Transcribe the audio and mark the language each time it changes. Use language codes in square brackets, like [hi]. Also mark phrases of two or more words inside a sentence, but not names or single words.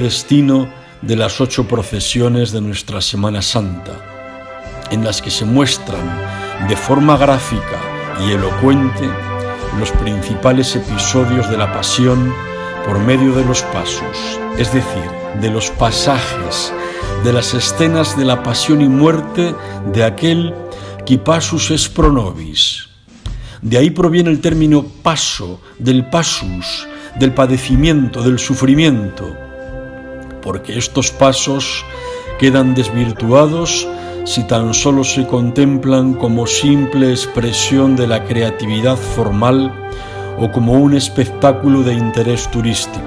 [es] destino de las 8 procesiones de nuestra Semana Santa, en las que se muestran de forma gráfica y elocuente los principales episodios de la Pasión por medio de los pasos, es decir, de los pasajes, de las escenas de la pasión y muerte de aquel [la] qui passus est pro nobis. [es] De ahí proviene el término paso, del passus, del padecimiento, del sufrimiento, porque estos pasos quedan desvirtuados si tan solo se contemplan como simple expresión de la creatividad formal o como un espectáculo de interés turístico.